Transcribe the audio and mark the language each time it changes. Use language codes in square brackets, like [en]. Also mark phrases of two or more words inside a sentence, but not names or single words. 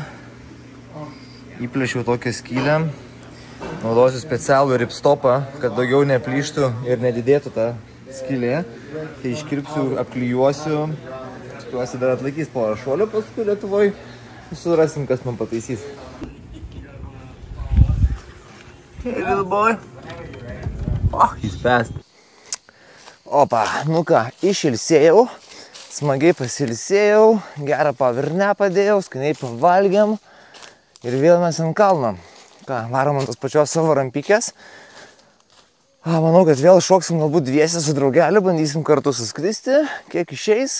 [lt] Įplėšiau tokią skylę. Naudosiu specialų ripstopą, kad daugiau neplyštų ir nedidėtų ta skylė. Tai iškirpsiu, apklijuosiu. Tikiuosi dar atlaikys porą šuolių, paskui Lietuvoj surasim, kas man pataisys. [en] Hey, little boy. Oh, he's fast. [lt] Opa, nu ką, išilsėjau. Smagiai pasilsėjau, gerą pavirnę padėjau, skaniai pavalgiam ir vėl mes ant kalno. Ką, varom ant tos pačios savo rampikės. Manau, kad vėl šoksim galbūt dviese su draugeliu, bandysim kartu suskristi, kiek išeis.